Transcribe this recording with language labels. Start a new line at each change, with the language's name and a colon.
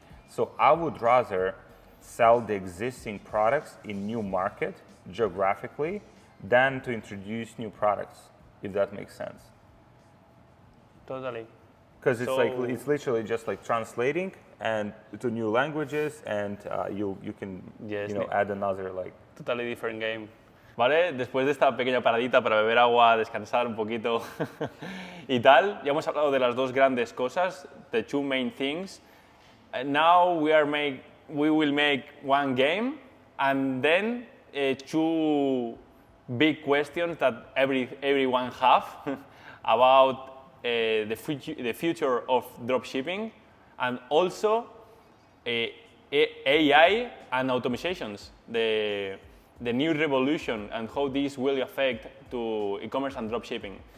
English: So I would rather sell the existing products in new market geographically than to introduce new products, if that makes sense. Totally. Because it's literally just like translating and to new languages, and you can add another like totally different game.
Spanish: Vale, después de esta pequeña paradita para beber agua, descansar un poquito y tal, ya hemos hablado de las dos grandes cosas,
English: the two main things. Now we will make one game, and then two big questions that everyone have about the future of dropshipping, and also AI and automations, the new revolution, and how this will affect to e-commerce and dropshipping.